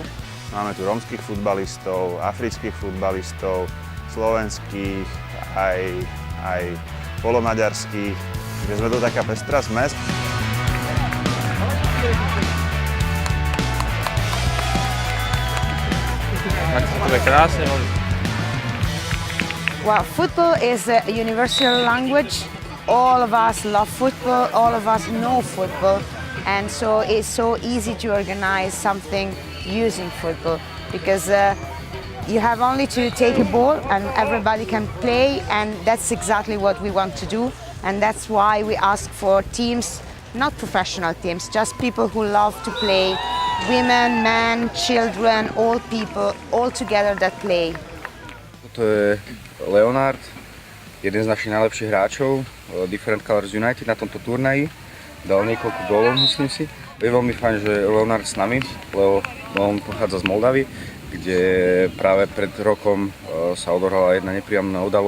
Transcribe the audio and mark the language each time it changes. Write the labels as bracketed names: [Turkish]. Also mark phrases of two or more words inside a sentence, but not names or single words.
[Slovak] Máme tu rómskych futbalistov, afrických futbalistov, slovenských, aj polomaďarských. Takže sme to taká pestrá zmes. Tak to je krásne. [English] Well, football is a universal language. All of us love football, all of us know football, and so it's so easy to organize something using football because you have only to take a ball and everybody can play, and that's exactly what we want to do, and that's why we ask for teams, not professional teams, just people who love to play, women, men, children, all people, all together that play. [Slovak] To je Leonard, jeden z našich najlepších hráčov Different Colors United na tomto turnaji. Dal niekoľko gólov, myslím si. Je veľmi fajn, že Leonard s nami, lebo on pochádza z Moldavy, kde práve pred rokom sa odohrala jedna nepríjemná udalosť.